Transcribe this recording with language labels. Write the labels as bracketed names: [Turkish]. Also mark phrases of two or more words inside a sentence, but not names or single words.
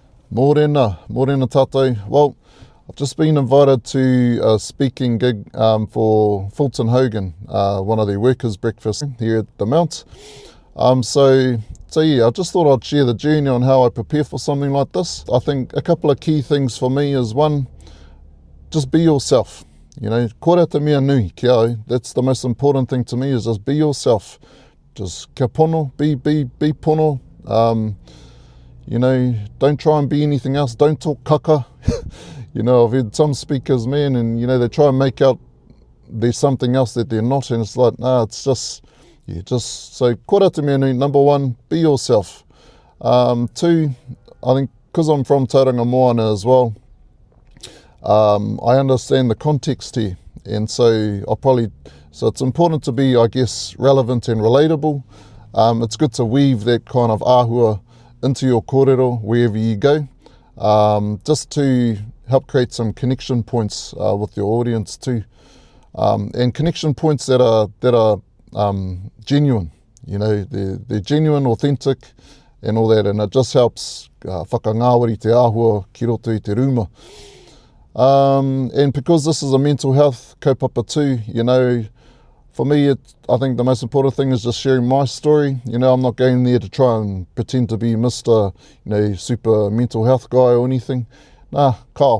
[Māori] Mōrena tātou. [English] Well, I've just been invited to a speaking gig for Fulton Hogan, one of their workers' breakfasts here at the Mount. So yeah, I just thought I'd share the journey on how I prepare for something like this. I think a couple of key things for me is one, just be yourself. You know, [Māori] kōrero te mea nui ki au. [English] That's the most important thing to me, is just be yourself. Just [Māori] kia pono, [English] be pono. You know, don't try and be anything else. Don't talk kaka. You know, I've heard some speakers, man, and, you know, they try and make out there's something else that they're not, and it's like, nah, it's just, yeah, just, so [Māori] kōrero te mea nui, [English] number one, be yourself. Two, I think, because I'm from Tauranga Moana as well, I understand the context here, and so so it's important to be, I guess, relevant and relatable. It's good to weave that kind of āhua into your kōrero wherever you go, just to help create some connection points with your audience too, and connection points that are genuine. You know, they're genuine, authentic, and all that, and it just helps [Māori] whakangāwari te āhua ki roto I te rūma. [English] And because this is a mental health kaupapa too, you know, for me, I think the most important thing is just sharing my story. You know, I'm not going there to try and pretend to be Mr., you know, super mental health guy or anything. Nah, Kyle.